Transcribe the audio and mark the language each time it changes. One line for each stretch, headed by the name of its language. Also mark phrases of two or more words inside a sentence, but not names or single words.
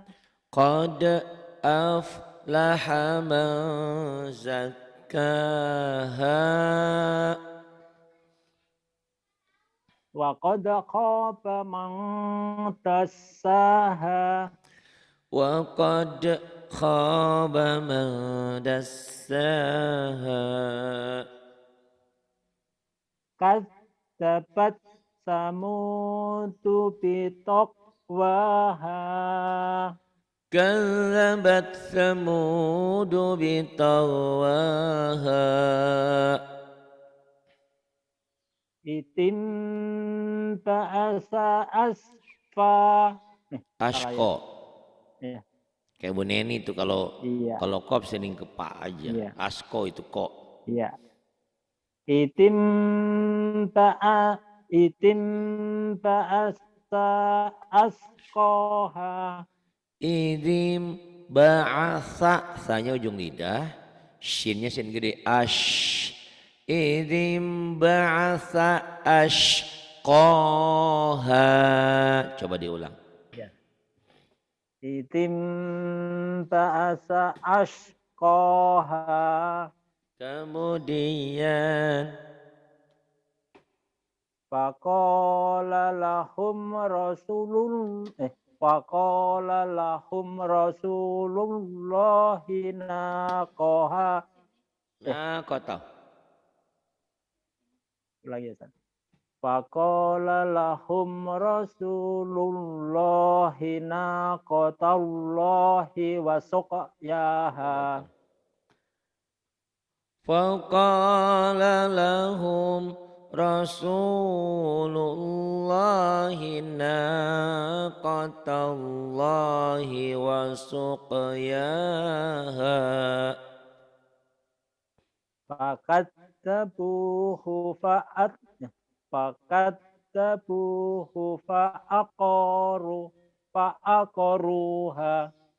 Arabic: قد أفلح من زكاها. وقد خاب من دساها. وقد خاب من دساها. كذبت ثمود بطغواها. كذبت ثمود بطغواها. إذ انبعث أشفا.
Indonesian: Salah ya. Asko. Iya. Kayak Bu Neni itu kalau Iya. kop sering ke pak aja. Iya. Asko itu kok.
Arabic: Iya. إذ انبعث أشقاها. إذ انبعث,
Indonesian: sanya ujung lidah, shinnya shin gede, ash.
Arabic: إذ انبعث أشقاها.
Indonesian: Coba diulang.
Arabic: Ya. إذ انبعث أشقاها.
Indonesian: Kemudian
Arabic: فقال لهم رسول الله ناقها.
Indonesian: nah kau tahu. Lagi ya, San.
Arabic: فقال لهم رسول الله ناقة الله وسقياها. فقال لهم رسول الله ناقة الله وسقياها. فكذبوه فعقروها.